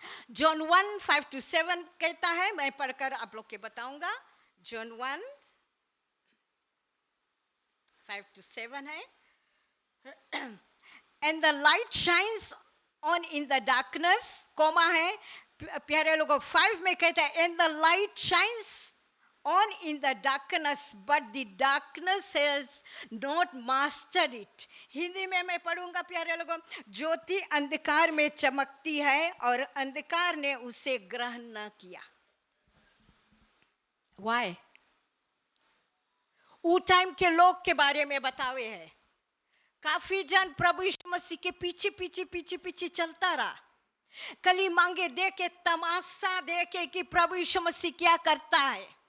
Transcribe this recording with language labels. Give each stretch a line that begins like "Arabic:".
Hindi: John 1:5-7 कहता है, मैं पढ़कर आप लोग के बताऊंगा।
English: John 1:5-7 है, and the light shines on in the darkness, comma
Hindi: है प्यारे लोगों। 5 में कहता है
English: And the light shines on in the darkness but the darkness has not mastered it.
Hindi: Hindi में मैं पढ़ूंगा प्यारे लोगों। ज्योति अंधकार में चमकती है और अंधकार ने उसे ग्रहण न किया।
English: Why?
Hindi: वो टाइम के लोग के बारे में बतावे है, काफी जन प्रभु यीशु मसीह के पीछे पीछे पीछे पीछे चलता रहा, कली मांगे देके, तमाशा देके कि प्रभु यीशु मसीह क्या करता है।